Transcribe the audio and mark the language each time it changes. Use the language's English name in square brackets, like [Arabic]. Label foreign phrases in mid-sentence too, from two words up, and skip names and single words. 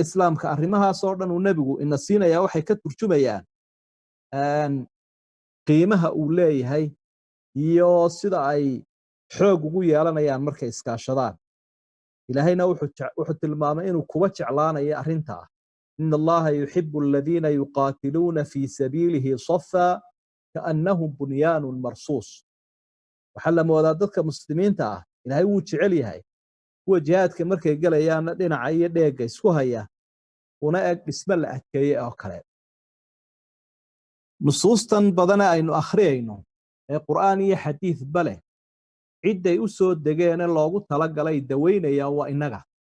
[Somali] islaamka arrimahaas oo dhan uu nabigu ina siinaya waxay ka turjumayaan qiimaha uu leeyahay iyo sida ay xoog ugu yeelanayaan markay iskaashadaan ilaahayna wuxuu tilmaamay inuu kuba jeclaanayo arrinta [Arabic] إن الله يحب الذين يقاتلون في سبيله صفا كأنهم بنيان مرصوص [Somali] waxa la moodaa dadka muslimiinta ah ilaahay wuu jecel yahay kuwa jihaadka markay galayaan dhinaca iyo dheega isku haya una eg dhisme la adkeeyay oo kale nusuustan badan aynu akhriyayno ee qur'aan iyo xadiis bale ciday u soo degeen loogu tala galay daweynaya waa inaga